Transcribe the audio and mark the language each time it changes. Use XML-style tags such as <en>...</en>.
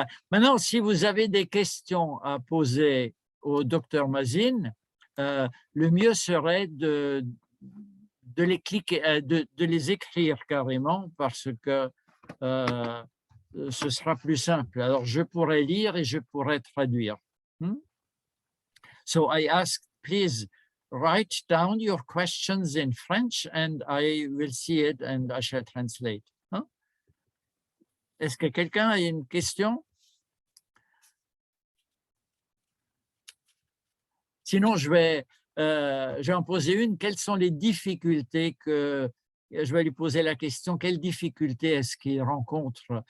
<fr>Maintenant, si vous avez des questions à poser au Dr Mazin, le mieux serait de les écrire carrément, parce que ce sera plus simple. Alors, je pourrais lire et je pourrais traduire.</fr> <en>So I ask, please write down your questions in French and I will see it and I shall translate.</en> <fr>Est-ce que quelqu'un a une question? Sinon, je vais en poser une. Quelles sont les difficultés que... Je vais lui poser la question, quelles difficultés est-ce qu'il rencontre?</fr>